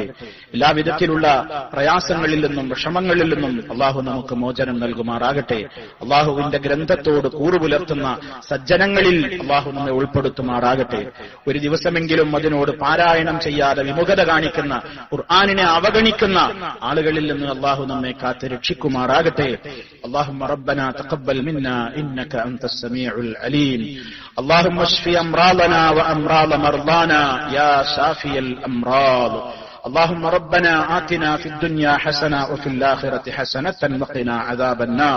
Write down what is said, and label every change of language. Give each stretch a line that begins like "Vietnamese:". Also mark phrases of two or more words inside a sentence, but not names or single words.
Malayalam: എല്ലാവിധത്തിലുള്ള പ്രയാസങ്ങളിൽ നിന്നും വിഷമങ്ങളിൽ നിന്നും അള്ളാഹു നമുക്ക് മോചനം നൽകുമാറാകട്ടെ. അള്ളാഹുവിന്റെ ഗ്രന്ഥത്തോട് കൂറുപുലർത്തുന്ന സജ്ജനങ്ങളിൽ അള്ളാഹു നമ്മെ ഉൾപ്പെടുത്തുമാറാകട്ടെ. ഒരു ദിവസമെങ്കിലും അതിനോട് പാരായണം ചെയ്യാതെ വിമുഖത കാണിക്കുന്ന, ഖുർആനിനെ അവഗണിക്കുന്ന ആളുകളിൽ നിന്ന് അള്ളാഹു നമ്മെ കാത്ത് രക്ഷിക്കുമാറാകട്ടെ.
Arabic: اللهم ربنا تقبل منا إنك أنت السميع العليم. اللهم اشف أمراضنا وأمراض مرضانا يا شافي الأمراض. اللهم ربنا آتنا في الدنيا حسنة وفي الآخرة حسنة وقنا عذاب النار.